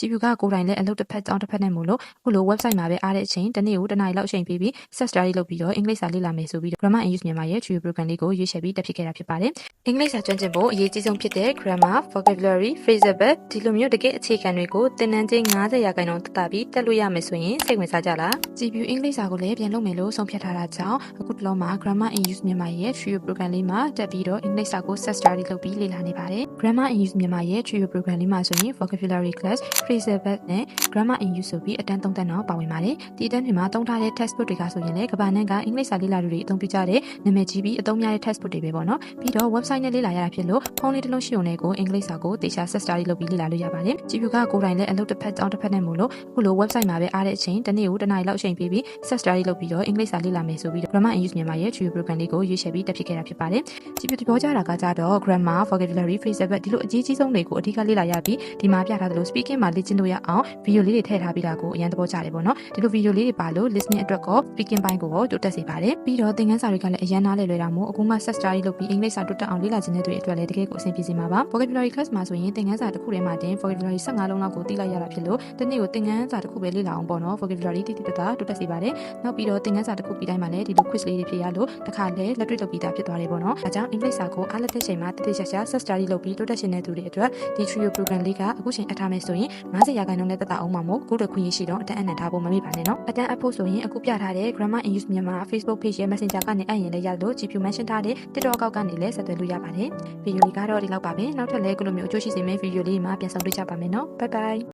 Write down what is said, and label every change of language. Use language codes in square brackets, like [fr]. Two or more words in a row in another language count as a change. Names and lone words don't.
[my] GPU ကကိုယ်တိုင်လည်းအလုပ်တစ်ဖက်ကြောင်းတစ်ဖက်နဲ့မို့လို့အခုလို website မှာပဲအားတဲ့အချိန်တစ်နေ့ကိုတစ်နာရီလောက်အချိန်ပေးပြီး [en] set study [my] လုပ်ပြီးတော့အင်္ဂလိပ်စာလေ့လာမယ်ဆိုပြီး Grammar and Use မြန်မာရဲ့ [en] Tutorial program [my] လေးကိုရွေးချယ်ပြီးတက်ဖြစ်ခဲ့တာဖြစ်ပါတယ်။အင်္ဂလိပ်စာကျွမ်းကျင်ဖို့အရေးကြီးဆုံးဖြစ်တဲ့ [en] grammar, vocabulary, phrasal verb [my] ဒီလိုမျိုးတကယ်အခြေခံတွေကိုသင်တန်းချင်း90%တက်တာပြီးတက်လို့ရမယ်ဆိုရင်စိတ်ဝင်စားကြလား GPU အင်္ဂလိပ်စာကိုလည်းပြန်လုပ်မယ်လို့ဆုံးဖြတ်ထားတာကြောင့်အခုတလောမှာ Grammar and Use မြန်မာရဲ့ [en] Tutorial program [my] လေးမှာတက်ပြီးတော့အင်္ဂလိပ်စာကို [en] set study [my] လုပ်ပြီးလေ့လာနေပါတယ်။ Grammar and Use မြန်မာရဲ့ [en] Tutorial program [my] လေးမှာဆိုရင် [en] vocabulary class, phrasal verb [my] နဲ့ [en] grammar and use [my] ဆိုပြီးအတန်း3တန်းတော့ပါဝင်ပါတယ်။ဒီအတန်းတွေမှာသုံးထားတဲ့ textbook တွေကဆိုရင်လည်းကမ္ဘာနဲ့ကအင်္ဂလိပ်စာလေ့လာသူတွေအသုံးပြုကြတဲ့နာမည်ကြီးပြီးအသုံးများတဲ့ textbook တွေပဲပေါ့နော်။ပြီးတော့ website နဲ့လေ့လာရတာဖြစ်လို့ဖုန်းလေးတစ်လုံးရှိုံနဲ့ကိုအင်္ဂလိပ်စာကိုတေချာ [en] set study [my] လုပ်ပြီးလေ့လာလို့ရပါတယ်။ GPU ကကိုယ်တိုင်လည်းအလုပ်တစ်ဖက်ကြောင်းတစ်ဖက်နဲ့မို့လို့အခုလို website မှာပဲအားတဲ့အချိန်တစ်နေ့ကိုတစ်နာရီလောက်အချိန်ပေးပြီး [en] set study [my] လုပ်ပြီးတော့အင်္ဂလိပ်စာလေ့လာမယ်ဆိုပြီး Grammar and Use မြန်မာရဲ့ [en] Tutorial program [my] လေးကိုရွေးချယ်ပြီးတက်ဖြစ်ခဲ့တာဖြစ်ပါတယ်။ GPU သဘောကျတာကကြတော့ [en] grammar, vocabulary, phrasal verb [my] ဒီလိုအကြီးကြီးဆုံးတွေကိုအဓိက လေ့လာရပြီးဒီမှာပြထားသလို speaking မှာလေ့ကျင့်လို့ရအောင်ဗီဒီယိုလေးတွေထည့်ထားပြီးတာကိုအရင်သဘောကျတယ်ပေါ့နော်ဒီလိုဗီဒီယိုလေးတွေပါလို့ listening အတွက်ကော speaking ပိုင်းကိုရောတိုးတက်စေပါတယ်ပြီးတော့သင်ခန်းစာတွေကလည်းအရင်နားလည်လွယ်တာမို့အခုမှ set study လုပ်ပြီးအင်္ဂလိပ်စာတိုးတက်အောင်လေ့လာခြင်းတဲ့တွေအတွက်လည်းတကယ်ကိုအဆင်ပြေစေမှာပါ [en] vocabulary class [my] မှာဆိုရင်သင်ခန်းစာတစ်ခုထဲမှာတင် vocabulary 15လုံးလောက်ကိုသိလိုက်ရတာဖြစ်လို့တစ်နေ့ကိုသင်ခန်း စာတစ်ခုပဲလေ့လာအောင်ပေါ့နော် vocabulary တိတိတတ်တာတိုးတက်စေပါတယ်နောက်ပြီးတော့သင်ခန်းစာတစ်ခုပြီးတိုင်းမှာလည်းဒီလို quiz လေးတွေဖြေရလို့တစ်ခါလည်းလက်တွေ့လုပ်ပြီးသားဖြစ်သွားတယ်ပေါ့နော်အဲကြောင့်အင်္ဂလိပ်စာကိုအားလက်သက်ချိန်မှာတိတိကျကျ [en] set study [my] လုပ်ပြီးတိုးတက်ခြင်းတဲ့သူတွေအတွက်ဒီ [en] Tutorial program [my] လေးကအခုချိန်အထားမယ်ဆိုရင်90%နဲ့တက်တာအောင်မှာမို့ကိုယ့်တို့ခွင့်ရရှိတော့အတန်းအနှံထားဖို့မမေ့ပါနဲ့နော်အတန်းအဖို့ဆိုရင်အခုပြထားတဲ့ Grammar and Use မြန်မာ Facebook page ရဲ့ Messenger ကနေအရင်လည်းရလို့ GPU mention ထားတဲ့ TikTok အောက်ကနေလည်းဆက်သွယ်လို့ရပါတယ်ဗီဒီယိုလေးကတော့ဒီလောက်ပါပဲနောက်ထပ်လည်းကိုလိုမျိုးအကျိုးရှိစေမယ့်ဗီဒီယိုလေးမှာပြန်ဆောင်တွေ့ကြပါမယ်နော် [en] bye bye